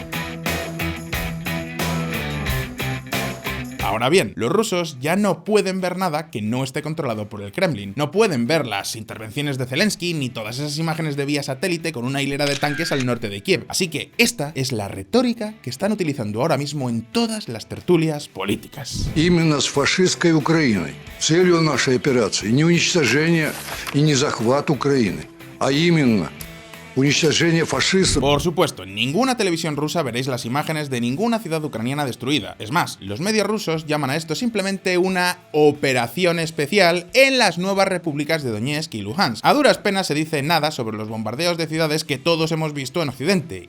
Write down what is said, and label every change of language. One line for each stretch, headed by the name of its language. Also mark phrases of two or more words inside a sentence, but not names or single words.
Spanish: Ahora bien, los rusos ya no pueden ver nada que no esté controlado por el Kremlin. No pueden ver las intervenciones de Zelensky ni todas esas imágenes de vía satélite con una hilera de tanques al norte de Kiev. Así que esta es la retórica que están utilizando ahora mismo en todas las tertulias políticas.
Russian: Именно с фашистской Украиной. Целью нашей операции не уничтожение и не захват Украины, а именно уничтожение фашистов.
Spanish: Por supuesto, en ninguna televisión rusa veréis las imágenes de ninguna ciudad ucraniana destruida. Es más, los medios rusos llaman a esto simplemente una operación especial en las nuevas repúblicas de Donetsk y Luhansk. A duras penas se dice nada sobre los bombardeos de ciudades que todos hemos visto en Occidente.